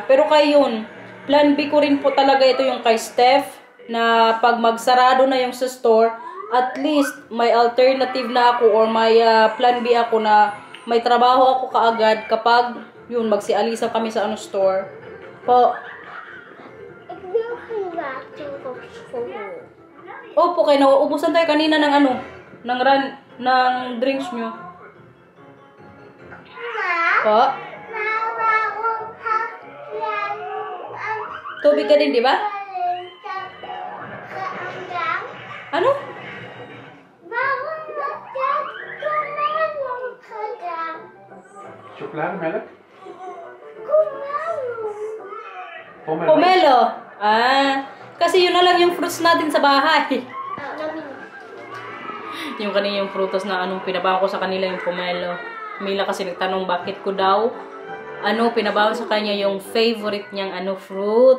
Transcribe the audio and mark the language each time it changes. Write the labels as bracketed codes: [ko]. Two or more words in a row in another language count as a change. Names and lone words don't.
[tl] Pero kay yun, plan B ko rin po talaga ito yung kay Steph, na pag magsarado na yung sa store, [en] at least [tl] may alternative na ako or may plan B ako na may trabaho ako kaagad kapag yun magsialisa kami sa store. Po. [nl] Ik wil geen water op school. [tl] Opo, kaya nauubusan tayo kanina ng ng drinks nyo. Po. [nl] Waarom had jij [tl] Tubig ka din, di ba? [nl] gedaan? [tl] Ano? [nl] Waarom had jij pomelo gedaan? Chocolademelk? [tl] Pomelo. Pomelo. Kasi yun na lang yung fruits natin sa bahay. Yung kanina yung prutas na pinabawa ko sa kanila yung pomelo. Mila kasi nagtanong bakit ko daw pinabawa sa kanya yung favorite niyang fruit.